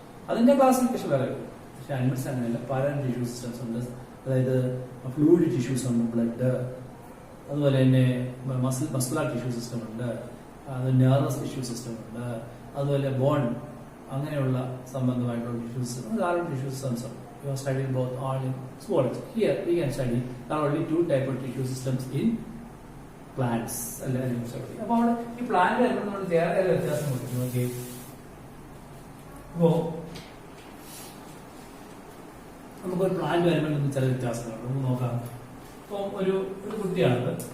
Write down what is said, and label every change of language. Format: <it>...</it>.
<ml>അതിന്റെ ക്ലാസിഫിക്കേഷൻ വേറെ വരും. പക്ഷെ അനിമൽസ് അങ്ങനെയല്ല, പലതരം ടിഷ്യൂ സിസ്റ്റംസ് ഉണ്ട്. അതായത് ഫ്ലൂയിഡ് ടിഷ്യൂസ് ഉണ്ട്, ബ്ലഡ്, അതുപോലെ തന്നെ മസ്കുലാർ ടിഷ്യൂ സിസ്റ്റം ഉണ്ട്, അത് നെർവസ് ടിഷ്യൂ സിസ്റ്റം ഉണ്ട്, അതുപോലെ ബോൺ, അങ്ങനെയുള്ള സംബന്ധമായിട്ടുള്ള ടിഷ്യൂ സിസ്റ്റം, ധാരാളം ടിഷ്യൂ സിസ്റ്റംസ് ഉണ്ട്.</ml> <en>You are studying both all in zoology. Here we can study there are only 2 type of tissue systems in plants.</en> <ml>അപ്പോൾ അവിടെ ഈ പ്ലാന്റ് വരുമ്പോൾ നമ്മൾ വേറെ വ്യത്യാസം കൊടുക്കും. നോക്കി, അപ്പോ നമുക്കൊരു പ്ലാന്റ് വരുമ്പോൾ ചില വ്യത്യാസങ്ങളുണ്ട്. നമുക്ക് നോക്കാം. ഇപ്പൊ ഒരു കുട്ടിയാണത്.</ml>